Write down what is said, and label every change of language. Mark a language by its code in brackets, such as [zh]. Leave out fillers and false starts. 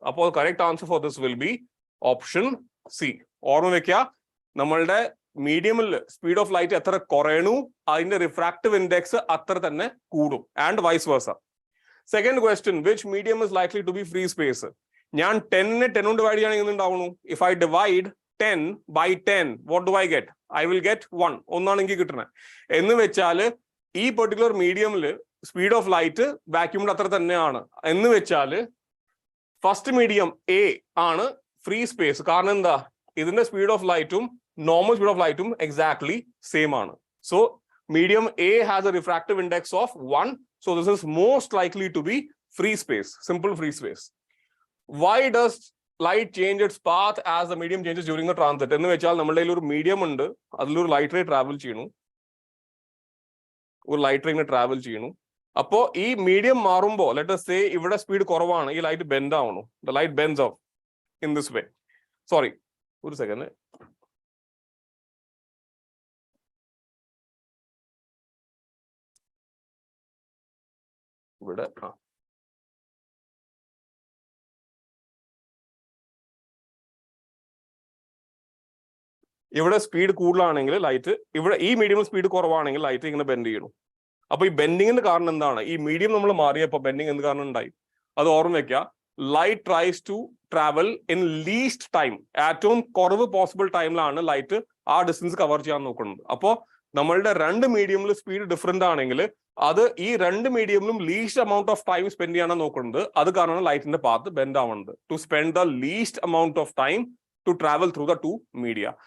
[en] അപ്പോൾ correct answer for this will be option C. [ml] ഓർമ്മ വെക്കുക, നമ്മളുടെ മീഡിയമിൽ സ്പീഡ് ഓഫ് ലൈറ്റ് എത്ര കുറയണു, അതിന്റെ റിഫ്രാക്റ്റീവ് ഇൻഡെക്സ് അത്ര തന്നെ കൂടും, [en] And vice versa. [ml] Second question, [en] Which medium is likely to be free space? [ml] ഞാൻ 10നെ 10 കൊണ്ട് ഡിവൈഡ് ചെയ്യുകയാണെങ്കിൽ എന്തുണ്ടാവുന്നു? [en] If I divide 10 by 10, what do I get? I will get 1. [ml] ഒന്നാണ് എനിക്ക് കിട്ടുന്നത്. എന്ന് വെച്ചാൽ ഈ പെർട്ടിക്കുലർ മീഡിയമിൽ സ്പീഡ് ഓഫ് ലൈറ്റ് വാക്യൂമിന്റെ അത്ര തന്നെയാണ്. എന്ന് വെച്ചാൽ ഫസ്റ്റ് മീഡിയം എ ആണ് ഫ്രീ സ്പേസ്. കാരണം എന്താ? ഇതിന്റെ സ്പീഡ് ഓഫ് ലൈറ്റും നോർമൽ സ്പീഡ് ഓഫ് ലൈറ്റും എക്സാക്ട്ലി സെയിം ആണ്. [en] So medium A has a refractive index of 1. So this is most likely to be free space, simple free space. Why does light change its path as the medium changes during the transit? [ml] എന്ന് വെച്ചാൽ നമ്മുടെ കയ്യിൽ ഒരു medium ഉണ്ട്, അതിലൊരു light ray travel ചെയ്യണു, ഒരു light ray travel ചെയ്യണു. അപ്പോ ഈ മീഡിയം മാറുമ്പോൾ [en] let us say [ml] ഇവിടെ സ്പീഡ് കുറവാണ്, ഈ light bend ആവണു. [en] The light bends off in this way. [ml] Sorry, ഒരു സെക്കൻഡ്. ഇവിടെ ഇവിടെ സ്പീഡ് കൂടുതലാണെങ്കിൽ ലൈറ്റ്, ഇവിടെ ഈ മീഡിയം സ്പീഡ് കുറവാണെങ്കിൽ ലൈറ്റ് ഇങ്ങനെ ബെൻഡ് ചെയ്യണം. അപ്പൊ ഈ ബെൻഡിങ്ങിന്റെ കാരണം എന്താണ്? ഈ മീഡിയം നമ്മൾ മാറിയപ്പോൾ ബെൻഡിങ് എന്ത് കാരണം ഉണ്ടായി? അത് ഓർമ്മ വെക്കുക. [en] light tries to travel in least time. [ml] ഏറ്റവും കുറവ് പോസിബിൾ ടൈമിലാണ് ലൈറ്റ് ആ ഡിസ്റ്റൻസ് കവർ ചെയ്യാൻ നോക്കുന്നത്. അപ്പോൾ നമ്മളുടെ രണ്ട് മീഡിയമിൽ സ്പീഡ് ഡിഫറെന്റ് ആണെങ്കിൽ അത് ഈ രണ്ട് മീഡിയമിലും least amount of time spend ചെയ്യാനാണ് നോക്കുന്നത്. അത് കാരണമാണ് ലൈറ്റിന്റെ പാത്ത് ബെൻഡ് ആവുന്നത്. [en] To spend the least amount of time to travel through the two media.